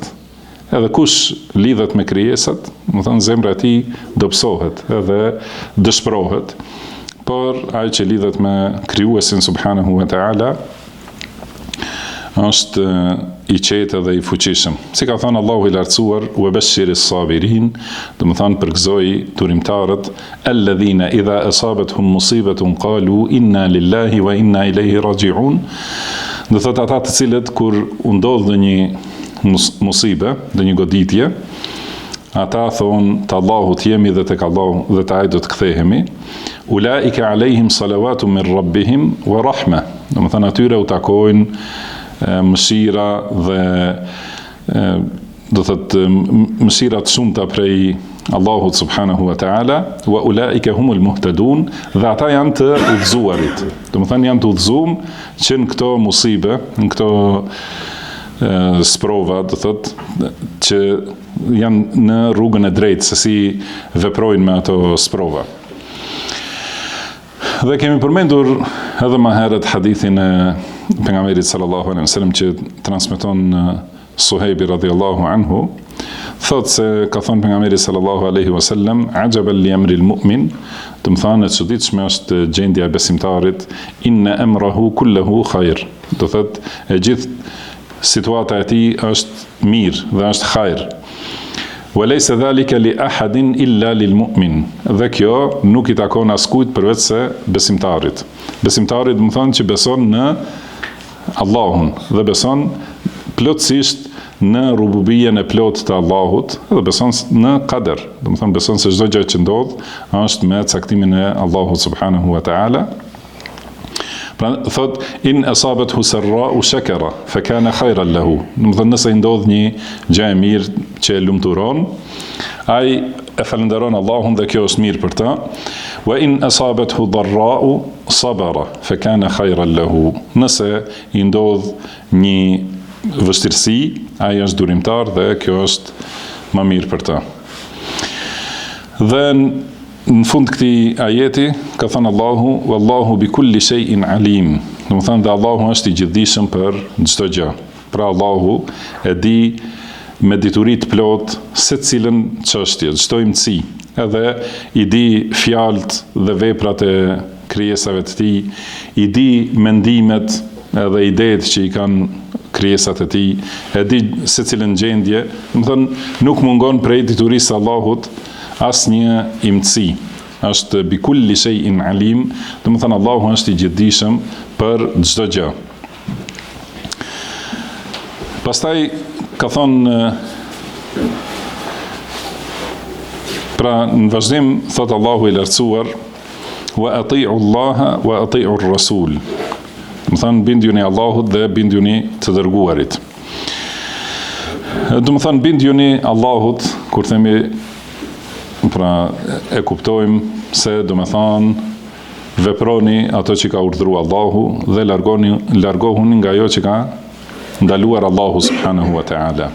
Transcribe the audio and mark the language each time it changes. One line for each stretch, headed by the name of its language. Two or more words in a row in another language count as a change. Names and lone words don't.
Albanian: Edhe kush lidhet me krijesat, do të thënë, zemra e tij dobësohet edhe dëshpërohet, por ai që lidhet me krijuesin
Arabic: سبحانه وتعالى
Albanian: është i qetë dhe i fuqishëm. Si ka thënë Allahu i lartësuar,
Arabic: وبشر الصابرين,
Albanian: do të thënë përgëzoi turimtarët,
Arabic: الذين إذا أصابتهم مصيبة قالوا إنا لله وإنا إليه راجعون.
Albanian: Do thotë ata të cilët kur u ndodh ndonjë musibe, ndonjë goditje, ata thonë të Allahut jemi dhe tek Allahu dhe te ai do të kthehemi.
Arabic: أولئك عليهم صلوات من ربهم ورحمة.
Albanian: Do të thënë atyre u takojnë mëshira dhe do thotë mëshira të shumta prej Allahut
Arabic: سبحانه وتعالى, وأولئك هم المهتدون,
Albanian: dhe ata janë të udhëzuarit. Do të thënë janë të udhëzuar që në këto musibe, në këto sprova, do thotë që janë në rrugën e drejtë se si veprojnë me ato sprova. Dhe kemi përmendur edhe më herët hadithin e pejgamberit
Arabic: صلى الله عليه وسلم
Albanian: që transmeton Suhejbi
Arabic: رضي الله عنه,
Albanian: thotë se ka thënë pejgamberi
Arabic: صلى الله عليه وسلم, عجبا لأمر المؤمن,
Albanian: do të thonë e çuditshme është gjendja e besimtarit,
Arabic: إن أمره كله خير.
Albanian: Do thotë e gjithë situata e tij është mirë dhe është hajër.
Arabic: وليس ذلك لأحد إلا للمؤمن.
Albanian: Dhe kjo nuk i takon askujt përveç se besimtarit. Besimtari do të thonë që beson në Allahun dhe beson plotësisht në rububijen e plotë të Allahut dhe beson në qadar. Do të thonë beson se çdo gjë që ndodh është me caktimin e Allahut
Arabic: سبحانه وتعالى.
Albanian: Pra thot
Arabic: إن أصابته سراء شكر فكان خيرا له.
Albanian: Do të thonë nëse i ndodh një gjë e mirë që e lumturon, ai e falenderon Allahun dhe kjo është mirë për ta.
Arabic: وإن أصابته ضراء صبر فكان خيرا له.
Albanian: Nëse i ndodh një vështirësi, ai është durimtar dhe kjo është më mirë për ta. Dhe në fund këtij ajeti ka thënë Allahu,
Arabic: والله بكل شيء عليم.
Albanian: Do të thonë dhe Allahu është i gjithdijshëm për çdo gjë. Pra Allahu e di me dituri të plot secilën çështje, çdo imtësi, edhe i di fjalët dhe veprat e krijesave të tij, i di mendimet edhe idetë që i kanë krijesat e tij, e di secilën gjendje. Do të thonë nuk mungon prej diturisë së Allahut asnjë imtësi. Është
Arabic: بكل شيء عليم,
Albanian: do të thonë Allahu është i gjithdijshëm për çdo gjë. Pastaj ka thonë, pra në vazhdim thot Allahu i lartësuar,
Arabic: وأطيعوا الله وأطيعوا الرسول.
Albanian: Do të thonë bindjuni Allahut dhe bindjuni të dërguarit. Do të thonë bindjuni Allahut, kur themi, pra e kuptojmë se do të thonë veproni ato që ka urdhëruar Allahu dhe largohuni nga ajo që ka ndaluar Allahu
Arabic: سبحانه وتعالى.